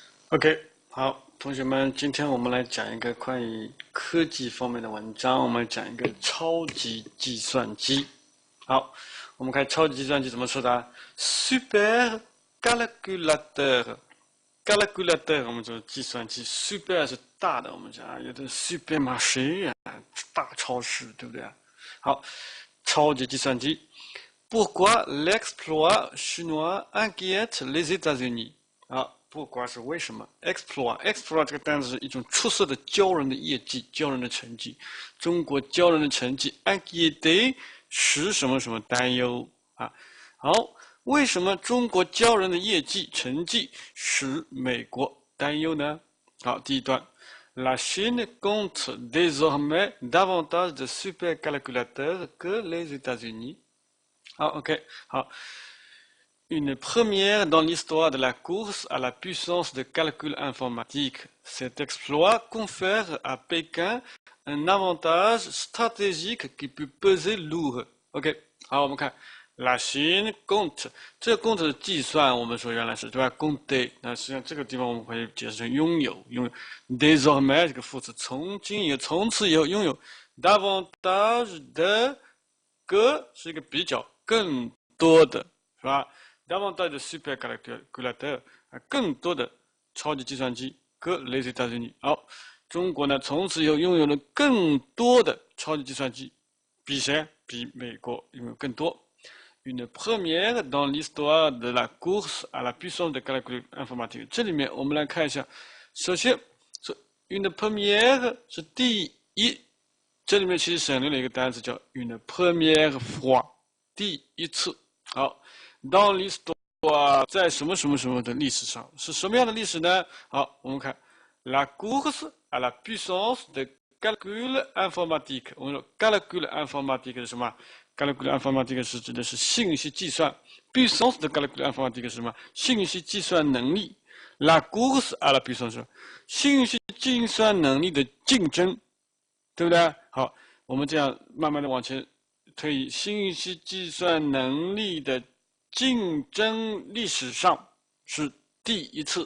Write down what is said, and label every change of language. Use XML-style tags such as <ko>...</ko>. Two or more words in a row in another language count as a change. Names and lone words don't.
<zh>OK，好，同学们，今天我们来讲一个关于科技方面的文章，我们讲一个超级计算机。好，我们看超级计算机怎么说的啊 ？</zh> <fr>Super calculateur，calculateur，</fr> <zh>我们说计算机，super 是大的，我们讲啊，有的 supermarché 啊，大超市，对不对啊？好，超级计算机。</zh> <fr>Pourquoi l'exploit chinois inquiète les États-Unis？</fr> <zh>啊，不管是为什么，exploit 这个单词是一种出色的骄人的业绩、骄人的成绩。中国骄人的成绩 inquiète 使什么什么担忧啊？好，为什么中国骄人的业绩成绩使美国担忧呢？好，第一段。</zh> <fr>La Chine compte désormais davantage de supercalculateurs que les États-Unis. Ah, ok. Ah. Une première dans l'histoire de la course à la puissance de calcul informatique. Cet exploit confère à Pékin un avantage stratégique qui peut peser lourd.</fr> <zh>OK，好，我们看</zh> <fr>La Chine compte，</fr> <zh>这个 compte 的计算，我们说原来是对吧？compte，那实际上这个地方我们可以解释成拥有，désormais 这个副词，从今以后，从此以后拥有</zh> <fr>davantage de</fr> <zh>个是一个比较更多的，是吧 ？</zh> <fr>davantage de supercalculateur</fr> <zh>更多的超级计算机</zh> <fr>que les États-Unis。</fr> <zh>好，中国呢从此以后拥有了更多的超级计算机，比谁？比美国拥有更多。</zh> <fr>Une première dans l'histoire de la course à la puissance de calcul informatique。</fr> <zh>这里面我们来看一下，首先是</zh> <fr>une première</fr> <zh>是第一。这里面其实省略了一个单词叫</zh> <fr>une première fois，</fr> <zh>第一次。好 ，</zh> <fr>dans l'histoire</fr> <zh>在什么什么什么的历史上是什么样的历史呢？好，我们看</zh> <fr>la course à la puissance de calcul informatique。</fr> <zh>我们说</zh> <fr>calcul informatique</fr> <zh>是什么 ？</zh> <fr>calcul informatique</fr> <zh>是指的是信息计算 ，</zh> <fr>puissance de calcul informatique</fr> <zh>是什么？信息计算能力。</zh> <fr>La course à la puissance</fr> <zh>信息计算能力的竞争。对不对？好，我们这样慢慢的往前推移，信息计算能力的竞争历史上是第一次。</zh>